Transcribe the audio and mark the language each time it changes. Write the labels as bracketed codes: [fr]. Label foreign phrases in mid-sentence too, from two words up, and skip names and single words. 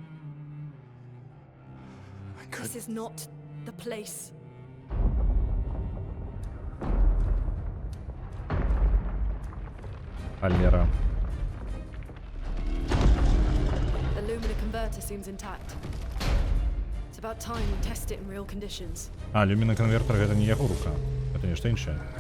[en] This is not the place. Алера. The Lumina converter seems intact. It's about time we test it in real conditions. [be] А, Lumina конвертер гэта не яго рука. Гэта нешта іншае.